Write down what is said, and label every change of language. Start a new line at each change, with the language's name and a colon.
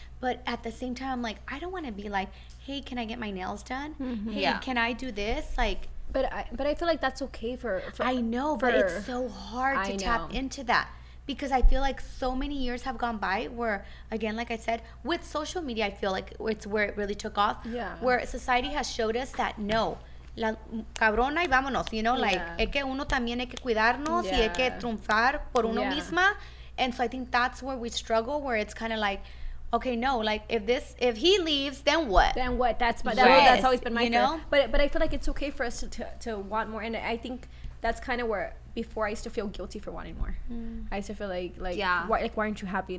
English: But at the same time, I'm like, I don't want to be like, hey, can I get my nails done? Hey, can I do this? Like, but I feel like that's okay for I know, but it's so hard to tap into that. Because I feel like so many years have gone by where, again, like I said, with social media, I feel like it's where it really took off. Yeah. Where society has showed us that no,
Spanish: la cabrona y vámonos,
English: you know, like,
Spanish: es que uno también hay que cuidarnos y hay que triunfar por uno misma.
English: And so I think that's where we struggle, where it's kind of like, okay, no, like if he leaves, then what? Then what? That's always been my fear. But I feel like it's okay for us to want more, and I think that's kind of where before I used to feel guilty for wanting more. I used to feel like why aren't you happy?